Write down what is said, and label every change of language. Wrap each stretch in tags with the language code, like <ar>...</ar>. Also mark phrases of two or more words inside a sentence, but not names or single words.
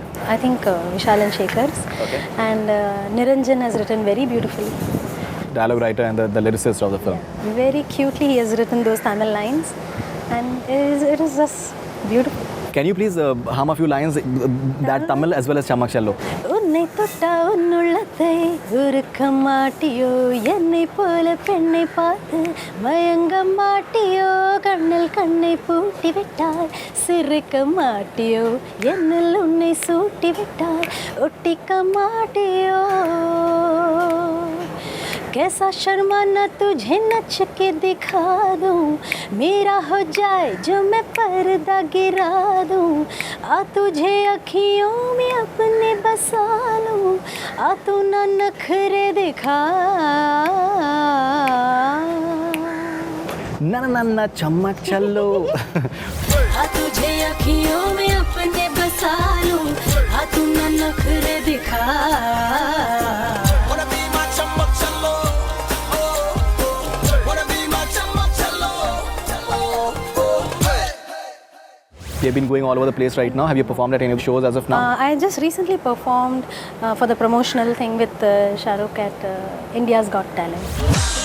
<en>I think Vishal and Shekhar's. Okay. And Niranjan has written very beautifully. Dialogue writer and the lyricist of the film. Yeah. Very cutely he has written those Tamil lines, and it is just beautiful. Can you please hum a few lines, that Tamil as well as Chammak Challo?</en> <ta>உன்னை தொட்டா உன்னுள்ளத்தை உருக்க மாட்டியோ என்னை போல பெண்ணை பார்த்து மயங்க மாட்டியோ கண்ணில் கண்ணை பூட்டி விட்டாய் சிரிக்க மாட்டியோ என்னில் உன்னை சூட்டி விட்டாய் ஒட்டிக்க மாட்டியோ</ta> <hi>कैसा शर्माना तुझे नच के दिखा दूँ, मेरा हो जाए जो मैं पर्दा गिरा दूँ, आ तुझे अखियों में अपने बसा लूँ, आ तू ना नखरे दिखा। ना ना ना ना चम्मक चलो आ तुझे अखियों में अपने बसा लूं, आ तू ना नखरे दिखा।</hi> <en>Wanna be my chummak chalo? Wanna be my chummak chalo? Hey. You've been going all over the place right now. Have you performed at any shows as of now? I just recently performed for the promotional thing with Shah Rukh at India's Got Talent.</en>